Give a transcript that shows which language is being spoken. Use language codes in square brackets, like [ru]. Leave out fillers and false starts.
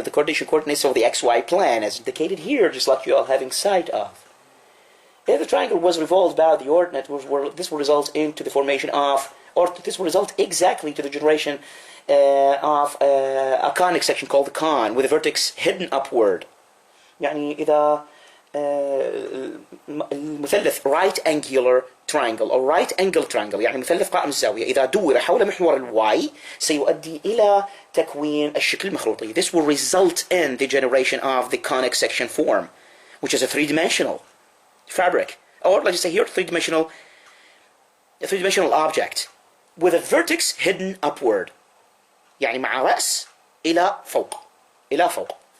[en] You have the coordinates of the xy plane as indicated here, just like you are having sight of. If the triangle was revolved about the ordinate, this will result into the formation of, or this will result exactly to the generation of a conic section called the cone with a vertex hidden upward. [ar] يعني إذا المثلث right angular triangle or right angle triangle يعني مثلث قائم الزاوية إذا دور حول محور الواي سيؤدي إلى تكوين الشكل المخروطي. [en] This will result in the generation of the conic section form, which is a 3-dimensional fabric, or let's say here a 3-dimensional object with a vertex hidden upward, يعني مع رأس إلى فوق.